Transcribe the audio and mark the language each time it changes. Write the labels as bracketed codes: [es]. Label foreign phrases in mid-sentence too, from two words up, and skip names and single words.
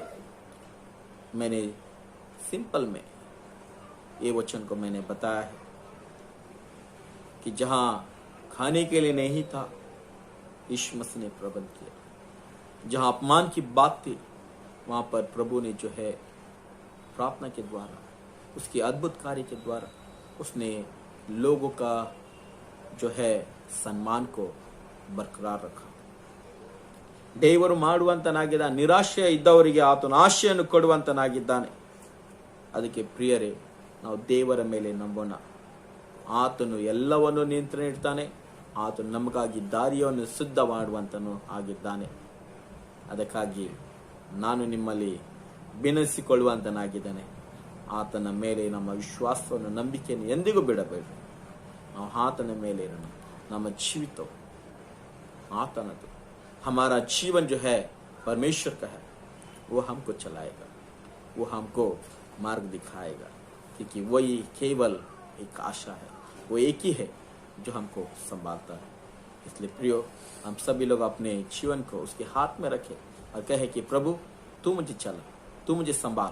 [hi] मैंने सिंपल में ये वचन को मैंने बताया है कि जहां खाने के लिए नहीं था, यीशु मसीह ने प्रबंध किया। जहां अपमान की बात थी, वहां पर प्रभु ने जो है प्रार्थना के द्वारा, उसके अद्भुत कार्य के द्वारा उसने लोगों का जो है सम्मान को बरकरार रखा। [kn] ದೇವರು ಮಾಡುವಂತನಾಗಿದ್ದ ನಿರಾಶೆ ಇದ್ದವರಿಗೆ ಆತನ ಆಶೆಯನ್ನು ಕೊಡುವಂತನಾಗಿದ್ದಾನೆ. ಅದಕ್ಕೆ ಪ್ರಿಯರೇ, ನಾವು ದೇವರ ಮೇಲೆ ನಂಬೋಣ. ಆತನು ಎಲ್ಲವನ್ನು ನಿಯಂತ್ರಣ ಇಡ್ತಾನೆ. ಆತನು ನಮಗಾಗಿ ದಾರಿಯನ್ನು ಸಿದ್ಧ ಮಾಡುವಂತನು ಆಗಿದ್ದಾನೆ. ಅದಕ್ಕಾಗಿ ನಾನು ನಿಮ್ಮಲ್ಲಿ ವಿನಂತಿಸಿಕೊಳ್ಳುವಂತನಾಗಿದ್ದೇನೆ. ಆತನ ಮೇಲೆ ನಮ್ಮ ವಿಶ್ವಾಸವನ್ನು, ನಂಬಿಕೆಯನ್ನು ಎಂದಿಗೂ ಬಿಡಬೇಡಿ. ನಾವು ಆತನ ಮೇಲೆ ಇರೋಣ. ನಮ್ಮ ಜೀವಿತವು ಆತನದು. [hi] हमारा जीवन जो है परमेश्वर का है। वो हमको चलाएगा, वो हमको मार्ग दिखाएगा, क्योंकि वही केवल एक आशा है, वो एक ही है जो हमको संभालता है। इसलिए प्रियो, हम सभी लोग अपने जीवन को उसके हाथ में रखें और कहे कि प्रभु तू मुझे चला, तू मुझे संभाल।